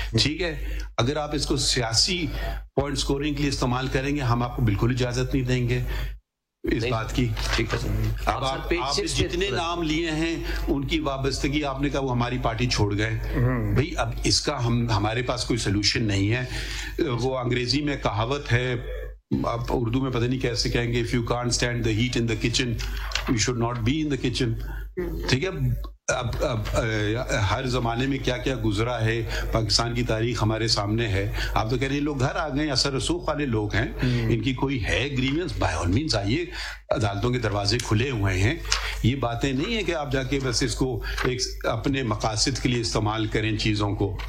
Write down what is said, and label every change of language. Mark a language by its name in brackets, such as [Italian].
[Urdu] ٹھیک ہے, اگر آپ اس کو سیاسی پوائنٹ سکورنگ کے لیے استعمال کریں گے, ہم آپ کو بالکل اجازت نہیں دیں گے اس بات کی. ٹھیک ہے, اب آپ جتنے نام لیے ہیں ان کی وابستگی آپ نے کہا وہ ہماری پارٹی چھوڑ گئے. بھئی اب اس کا ہمارے پاس کوئی سلوشن نہیں ہے. وہ انگریزی میں کہاوت ہے, آپ اردو میں پتہ نہیں کیسے کہیں گے, [English] if you can't stand the heat in the kitchen you should not be in the kitchen. [Urdu] ٹھیک ہے, اب ہر زمانے میں کیا کیا گزرا ہے, پاکستان کی تاریخ ہمارے سامنے ہے. آپ تو کہہ رہے ہیں لوگ گھر آ گئے, اثر رسوخ والے لوگ ہیں, ان کی کوئی ہے گریونس, [English] by all means [Urdu] آئیے, عدالتوں کے دروازے کھلے ہوئے ہیں. یہ باتیں نہیں ہیں کہ آپ جا کے بس اس کو ایک اپنے مقاصد کے لیے استعمال کریں چیزوں کو.